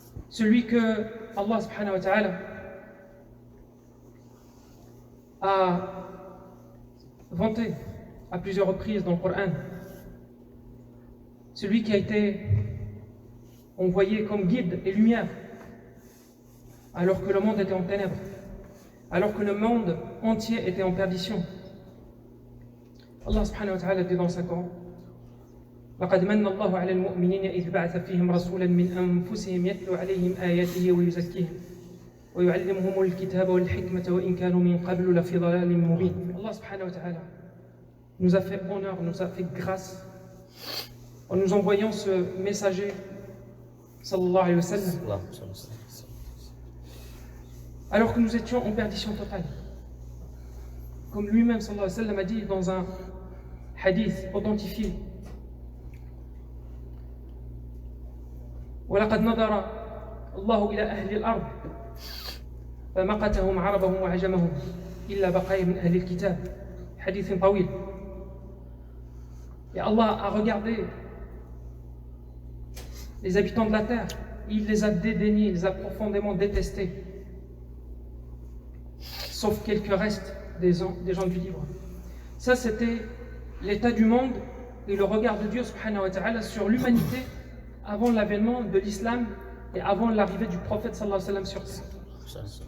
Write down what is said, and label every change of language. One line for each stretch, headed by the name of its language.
French: Celui que Allah subhanahu wa ta'ala a vanté à plusieurs reprises dans le Coran. Celui qui a été envoyé comme guide et lumière alors que le monde était en ténèbres, alors que le monde entier était en perdition. Allah subhanahu wa ta'ala dit dans sa Coran:
Arabic: لقد من الله على المؤمنين إذ بعث فيهم رسولا من أنفسهم يتلو عليهم آياته ويزكيهم ويعلمهم الكتاب والحكمة وإن كانوا من قبل لفي ضلال مبين.
French: Allah subhanahu wa ta'ala nous a fait honneur, nous a fait grâce en nous envoyant ce messager sallallahu alayhi wa sallam alors que nous étions en perdition totale. Comme lui-même sallallahu alayhi wa sallam a dit dans un hadith authentifié:
Arabic: ولقد نظر الله إلى أهل الأرض فمقتهم عربهم وعجمهم إلا بقايا من أهل الكتاب. حديث طويل.
French: Et Allah a regardé les habitants de la terre, il les a dédaignés, il les a profondément détestés, sauf quelques restes des gens du livre. Ça, c'était l'état du monde et le regard de Dieu subhanahu wa ta'ala sur l'humanité avant l'avènement de l'islam et avant l'arrivée du prophète sallallahu alayhi wa sallam sur terre.